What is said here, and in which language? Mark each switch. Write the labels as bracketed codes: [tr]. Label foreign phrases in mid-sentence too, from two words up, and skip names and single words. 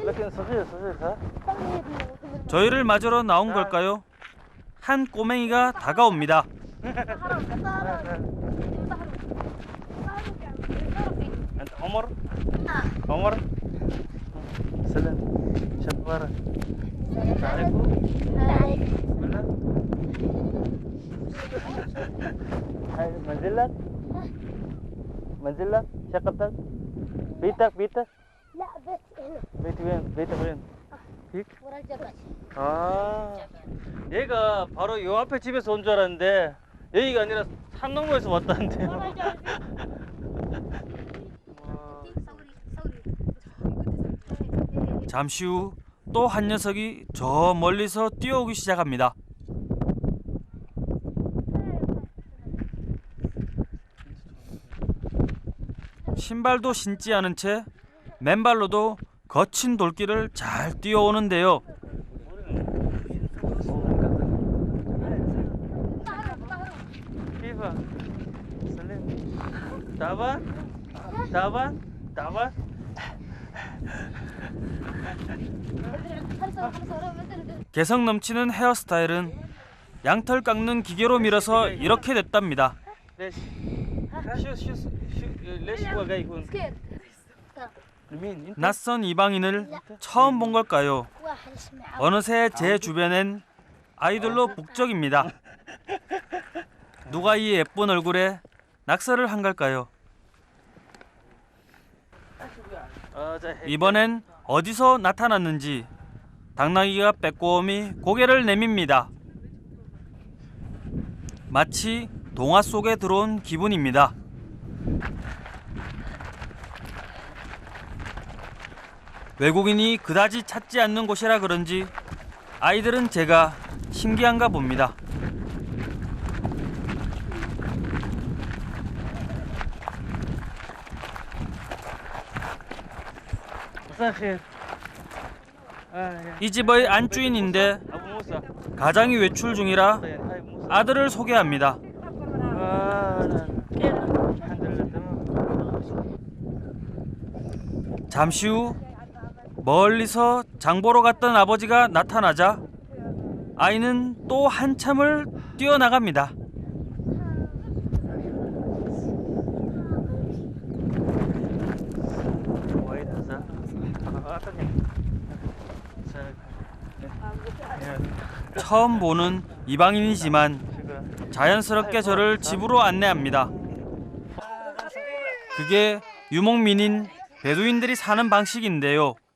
[ko] 저희를 맞으러 나온 걸까요? 한 꼬맹이가 다가옵니다. [ar] انت عمر عمر سلام شو اخبارك تعرفه ولا هاي منزلك منزلك شقتك بيتك لا بس هنا بيتك وين ورا الجبل. [ko] 아 얘가 바로 요 앞에 집에서 온 줄 알았는데 여기가 아니라 산 너머에서 왔다는데 잠시 후 또 한 녀석이 저 멀리서 뛰어오기 시작합니다. 신발도 신지 않은 채 맨발로도 거친 돌길을 잘 뛰어오는데요. [ar] كيف سلام تعبان [ko] 개성 넘치는 헤어스타일은 양털 깎는 기계로 밀어서 이렇게 됐답니다. [ar] ليش شو ليش هو جاي يكون مين انت [ko] 낯선 이방인을 처음 본 걸까요? [ar] واحد اسمه [ko] 어느새 제 주변엔 아이들로 북적입니다. 누가 이 예쁜 얼굴에 낙서를 한 걸까요? 이번엔 어디서 나타났는지 당나귀가 빼꼼히 고개를 내밉니다. 마치 동화 속에 들어온 기분입니다. 외국인이 그다지 찾지 않는 곳이라 그런지 아이들은 제가 신기한가 봅니다. [ar] مساء الخير [ko] 이 집의 안주인인데 [ar] ابو موسى [ko] 가장이 외출 중이라 [ar] هاي موسى [ko] 아들을 소개합니다. [ar] الحمد لله تمام [ko] 잠시 후 멀리서 장보러 갔던 아버지가 나타나자 아이는 또 한참을 뛰어나갑니다. [ar] وايد هذا [ko] 처음 보는 이방인이지만 자연스럽게 저를 집으로 안내합니다. 그게 유목민인 베두인들이 사는 방식인데요.